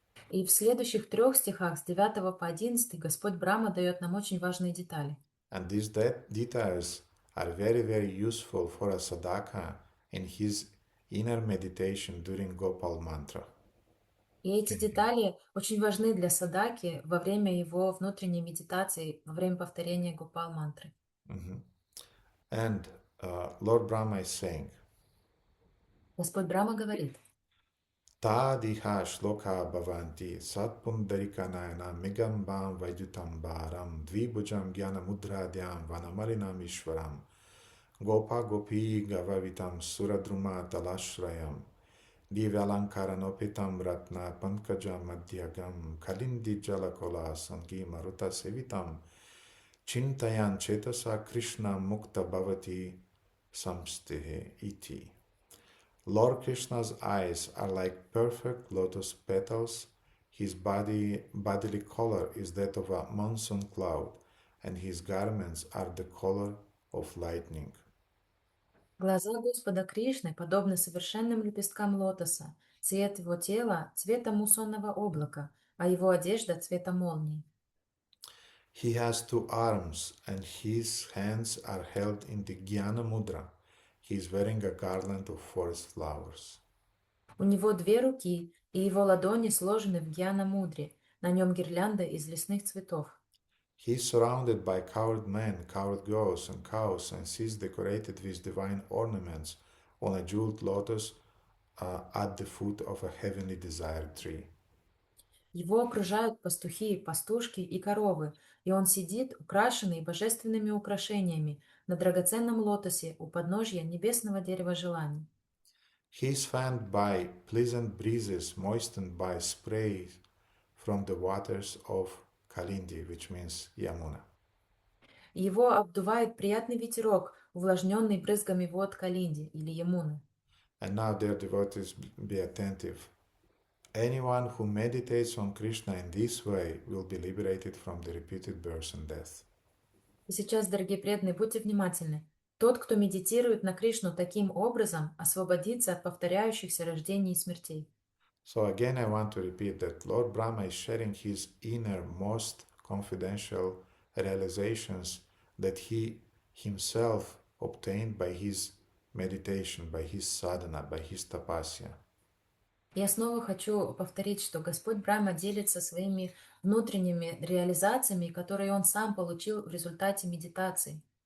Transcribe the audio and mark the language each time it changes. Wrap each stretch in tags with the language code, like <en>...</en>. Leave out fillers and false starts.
<ru>И в следующих 3 стихах, с 9 по 11, Господь Брахма дает нам очень важные детали.</ru> <en>And these details are very, very useful for a sadhaka in his inner meditation during Gopal mantra.</en> <ru>И эти детали очень важны для садаки во время его внутренней медитации, во время повторения Гопал-мантры.</ru> <en>And Lord Brahma is saying,</en> <ru>Господь Брахма говорит:</ru> <sa>Tadiha shloka bhavanti satpundarika nayana migambam vaidyutam bharam dvibhujam gyana mudradyam vanamalinam ishvaram gopa gopi gavavitam suradruma talashrayam divyalankaranopitam ratna pankajam madhyagam kalindi jalakola sangi maruta sevitam chintayan chetasa krishna mukta bhavati samstehe iti.</sa> <en>Lord Krishna's eyes are like perfect lotus petals, his bodily color is that of a monsoon cloud, and his garments are the color of lightning.</en> <ru>Глаза Господа Кришны подобны совершенным лепесткам лотоса, цвет его тела – цвета муссонного облака, а его одежда – цвета молнии.</ru> <en>He has 2 arms, and his hands are held in the Jnana Mudra. He is wearing a garland of forest flowers.</en> <ru>У него 2 руки, и его ладони сложены в гьяна-мудре, на нем гирлянда из лесных цветов.</ru> <en>He is surrounded by coward men, coward girls, and cows, and sees decorated with divine ornaments on a jeweled lotus at the foot of a heavenly desired tree.</en> <ru>Его окружают пастухи, пастушки и коровы, и он сидит, украшенный божественными украшениями, на драгоценном лотосе у подножья небесного дерева желаний.</ru> <en>He is fanned by pleasant breezes, moistened by spray from the waters of Kalindi, which means Yamuna.</en> <ru>Его обдувает приятный ветерок, увлажненный брызгами вод Калинди или Ямуны.</ru> <en>And now, dear devotees, be attentive. Anyone who meditates on Krishna in this way will be liberated from the repeated birth and death.</en> <ru>И сейчас, дорогие преданные, будьте внимательны. Тот, кто медитирует на Кришну таким образом, освободится от повторяющихся рождений и смертей.</ru> <en>So again, I want to repeat that Lord Brahma is sharing his inner, most confidential realizations that he himself obtained by his meditation, by his sadhana, by his tapasya.</en> <ru>Я снова хочу повторить, что Господь Брахма делится своими внутренними реализациями, которые Он сам получил в результате медитации.</ru>